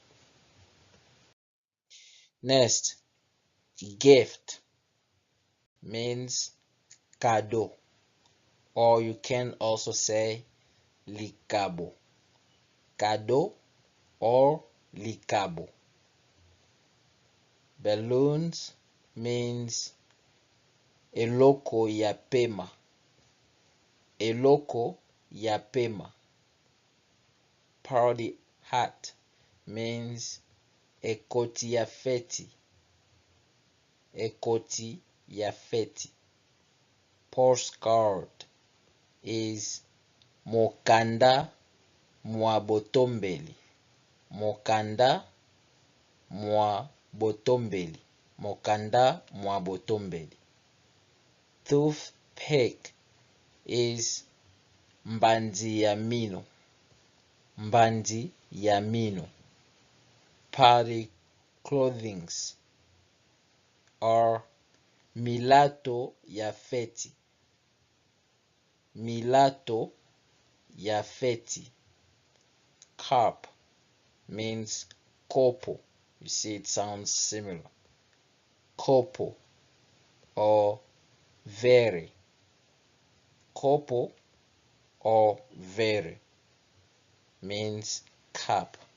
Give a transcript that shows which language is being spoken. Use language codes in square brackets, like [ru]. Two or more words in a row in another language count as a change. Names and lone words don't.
[en] Next, gift means Kado, or you can also say Likabo. [ln] Kado or Likabo. [en] Balloons means [ln] Eloko ya pema. Eloko ya pema. [en] Party hat means [ln] Ekoti ya feti. Ekoti ya feti. [en] Postcard is [ln] Mokanda mwa botombeli. Mokanda mwa botombeli. Mokanda mwa botombeli. [en] Toothpick is [ln] Mbandi ya mino. Mbandi ya mino. [en] Party clothings are [ln] Milato ya feti. Milato ya feti. [en] Cup means kopo. You see, it sounds similar. Kopo or very. copo or very means cup.